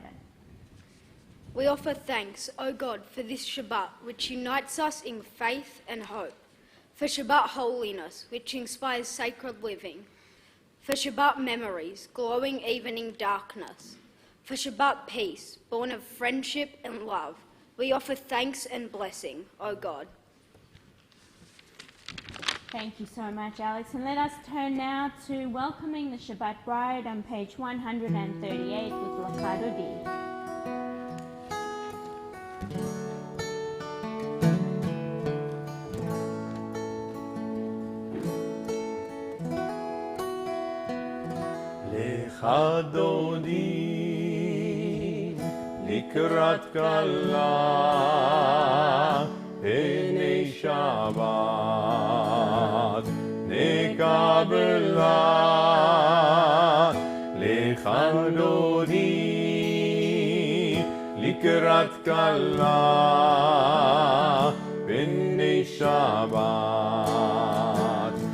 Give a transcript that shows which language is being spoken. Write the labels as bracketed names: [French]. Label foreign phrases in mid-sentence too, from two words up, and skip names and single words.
[English] We offer thanks, O God, for this Shabbat, which unites us in faith and hope, for Shabbat holiness, which inspires sacred living, for Shabbat memories, glowing even in darkness, for Shabbat peace, born of friendship and love. We offer thanks and blessing, O God. Thank you so much, Alex. And let us turn now to welcoming the Shabbat bride on page 138 with Lakadodi. [Hebrew] לכה דודי לקראת כלה בני שבת קבלת לכה דודי לקראת כלה בני שבת